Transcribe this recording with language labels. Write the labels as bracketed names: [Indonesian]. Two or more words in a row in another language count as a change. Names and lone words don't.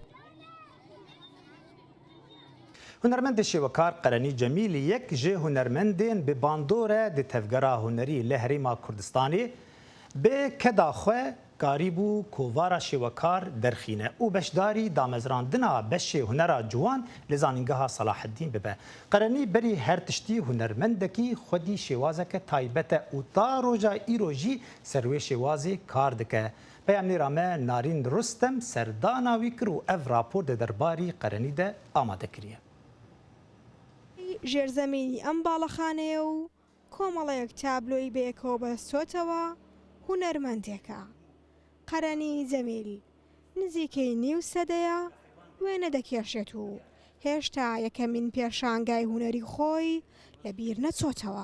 [Kurdish] Hunermendê şêwekar Qerenî Cemîl yek ji hunermendên bi bandore di tevgera hunerî li Herêma Kurdistanê bi keda xwe karî bû kovara şêwekar derxîne û beşdarî damezrandina beşê hunera ciwan li zanîngeha Salaheddîn bibe. Qerenî berî her tiştî hunermendekî xwedî şêwazeke taybet e û ta roja îro jî ser wê şêwazê kar dike. Peyamnêra me Narîn Rustem serdana wî kir û ev rapor di derbarî Qerenî de amade kiriye. [Central Kurdish] ژێرزەمینی ئەم باڵەخانەیە و کۆمەڵەیەک تابلۆی بەیەکەوە بەستۆتەوە هونەرمەندێکە. قەرەنی جەمیل نزیکەی نیو سەدەیە وێنە دەکێشێت و هێشتا یەکەمین پێشانگای هونەری خۆی لەبیر نەچۆتەوە.